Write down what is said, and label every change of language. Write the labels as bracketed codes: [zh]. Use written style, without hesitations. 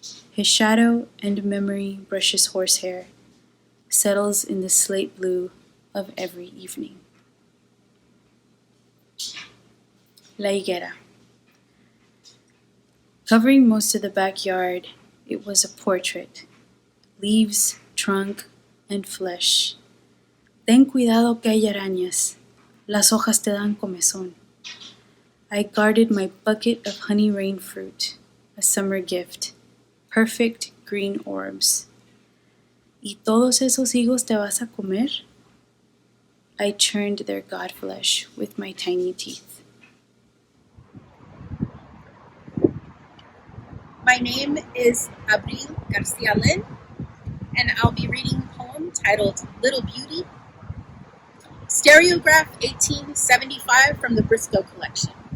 [en] His shadow and memory brushes horsehair, settles in the slate blue of every evening. [es] La Higuera. [en] Covering most of the backyard, it was a portrait. Leaves, trunk, and flesh. [es] Ten cuidado que hay arañas. Las hojas te dan comezón. [en] I guarded my bucket of honey rain fruit, a summer gift. Perfect green orbs. [es] ¿Y todos esos higos te vas a comer? [en] I churned their god flesh with my tiny teeth. My name is Abril Garcia Lin, and I'll be reading a poem titled Little Beauty, Stereograph 1875 from the Briscoe collection.